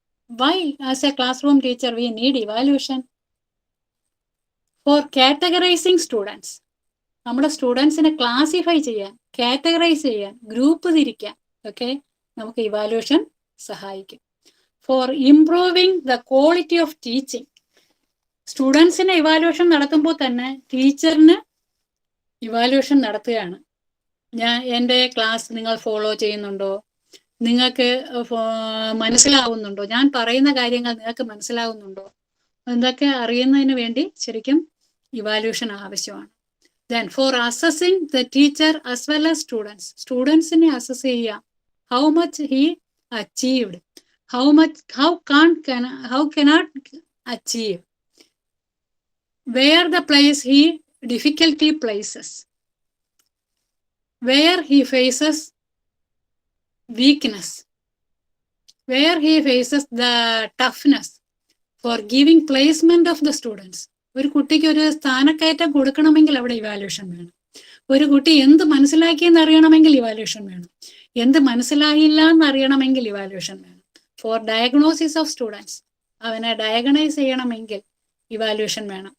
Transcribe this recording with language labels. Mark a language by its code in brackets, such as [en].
[en] Why as a classroom teacher we need evaluation? For categorizing students. [ml] നമ്മുടെ സ്റ്റുഡൻസിനെ classify ചെയ്യാൻ, categorise ചെയ്യാൻ, group തിരിക്കാൻ ഒക്കെ നമുക്ക് ഇവാലുവേഷൻ സഹായിക്കും. [en] For improving the quality of teaching. [ml] സ്റ്റുഡൻസിനെ evaluation നടത്തുമ്പോൾ തന്നെ ടീച്ചറിന് ഇവാലുവേഷൻ നടത്തുകയാണ്. എൻ്റെ ക്ലാസ് നിങ്ങൾ ഫോളോ ചെയ്യുന്നുണ്ടോ? നിങ്ങൾക്ക് മനസ്സിലാവുന്നുണ്ടോ? ഞാൻ പറയുന്ന കാര്യങ്ങൾ നിങ്ങൾക്ക് മനസ്സിലാവുന്നുണ്ടോ? എന്തൊക്കെ അറിയുന്നതിന് വേണ്ടി ശരിക്കും ഇവാലുവേഷൻ ആവശ്യമാണ്. [en] Then for assessing the teacher as well as students. [ml] സ്റ്റുഡൻസിനെ assess ചെയ്യാം. [en] How much he achieved. How cannot achieve. Where the place he difficulty places. Where he faces weakness. Where he faces the toughness for giving placement of the students. [ml] ഒരു കുട്ടിക്ക് ഒരു സ്ഥാനക്കയറ്റം കൊടുക്കണമെങ്കിൽ അവിടെ evaluation വേണം. ഒരു കുട്ടി എന്ത് മനസ്സിലാക്കിയെന്ന് അറിയണമെങ്കിൽ ഇവാലുവേഷൻ വേണം. എന്ത് മനസ്സിലായില്ല എന്ന് അറിയണമെങ്കിൽ ഇവാലുവേഷൻ വേണം. [en] For diagnosis of students. [ml] അവനെ ഡയഗ്നൈസ് ചെയ്യണമെങ്കിൽ ഇവാലുവേഷൻ വേണം.